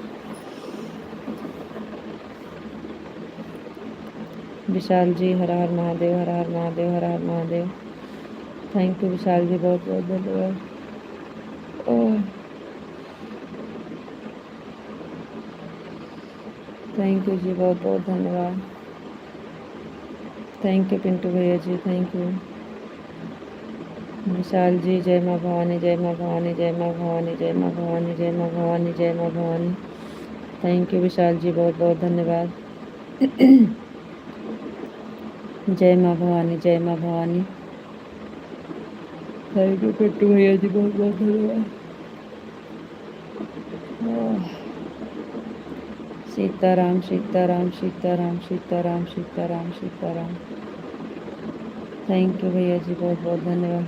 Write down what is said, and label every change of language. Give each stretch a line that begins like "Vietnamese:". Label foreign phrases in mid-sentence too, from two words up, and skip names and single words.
Hindi: विशाल जी, हर हर महादेव, हर हर महादेव, हर हर महादेव।
English: thank you
Hindi: विशाल जी, बहुत बहुत धन्यवाद।
English: thank you
Hindi: जी, बहुत बहुत धन्यवाद।
English: thank you
Hindi: पिंटू भैया जी,
English: thank you.
Hindi: विशाल जी, जय माँ भवानी, जय माँ भवानी, जय माँ भवानी, जय माँ भवानी, जय माँ भवानी, जय माँ भवानी।
English: thank you
Hindi: विशाल जी, बहुत बहुत धन्यवाद। जय माँ भवानी, जय माँ भवानी।
English: thank you
Hindi: पिंटू भैया जी, बहुत बहुत धन्यवाद। सीताराम सीताराम सीताराम सीताराम सीताराम सीताराम।
English: thank you
Hindi: भैया जी, बहुत बहुत धन्यवाद।